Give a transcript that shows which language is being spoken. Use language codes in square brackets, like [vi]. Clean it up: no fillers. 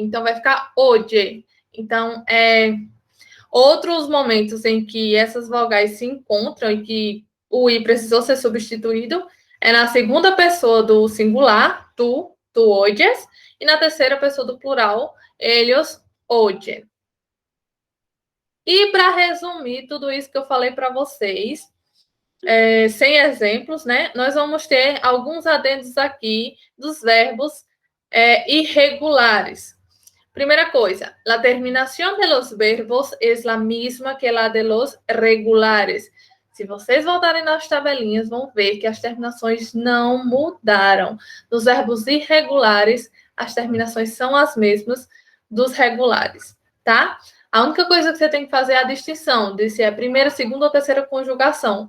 [pt] Então, vai ficar oye. Então, outros momentos em que essas vogais se encontram e que o i precisou ser substituído é na segunda pessoa do singular, [es] tu oyes, [pt] e na terceira pessoa do plural, [es] ellos oyen. [pt] E para resumir tudo isso que eu falei para vocês, sem exemplos, né? Nós vamos ter alguns adendos aqui dos verbos irregulares. [es] Primera cosa, la terminación de los verbos es la misma que la de los regulares. [pt] Se vocês voltarem nas tabelinhas, vão ver que as terminações não mudaram. Nos verbos irregulares, as terminações são as mesmas dos regulares, tá? A única coisa que você tem que fazer é a distinção de se é primeira, segunda ou terceira conjugação.